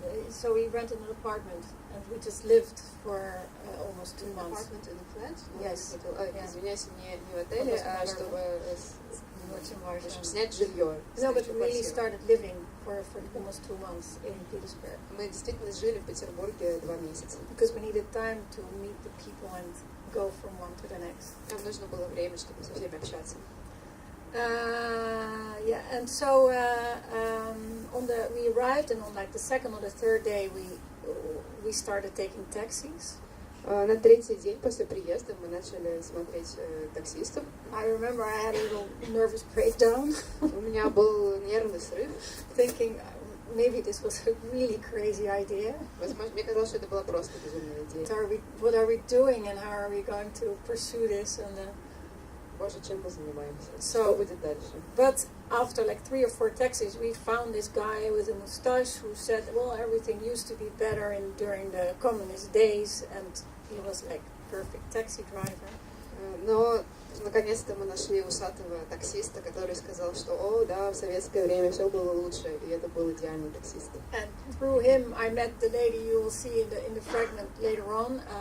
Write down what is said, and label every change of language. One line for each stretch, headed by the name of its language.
English: So we rented an apartment and we just lived for almost 2 months. Apartment in a flat? Yes.
Russian: Извиняюсь, не в отеле, а чтобы в чтобы снять жилье.
English: No, but we really started living for almost 2 months in Petersburg.
Russian: Мы действительно жили в Петербурге 2 месяца.
English: Because we needed time to meet the people and go from one to the next.
Russian: Нам нужно было время, чтобы со всеми общаться.
English: Yeah, and so we arrived, and on like the second or the third day, we started taking taxis.
Russian: На третий день после приезда мы начали смотреть таксистов.
English: I remember I had a little nervous breakdown.
Russian: У меня был нервный срыв.
English: Thinking maybe this was a really crazy idea.
Russian: Возможно, мне казалось, что это была просто безумная идея.
English: What are we doing, and how are we going to pursue this? And
Russian: Боже, чем мы занимаемся? Что будет дальше?
English: But after like 3 or 4 taxis, we found this guy with a mustache who said, well, everything used to be better during the communist days, and he was like perfect taxi driver.
Russian: Но наконец-то мы нашли усатого таксиста, который сказал, что, о, да, в советское время все было лучше, и это был идеальный таксист.
English: And through him, I met the lady you will see in the fragment later on.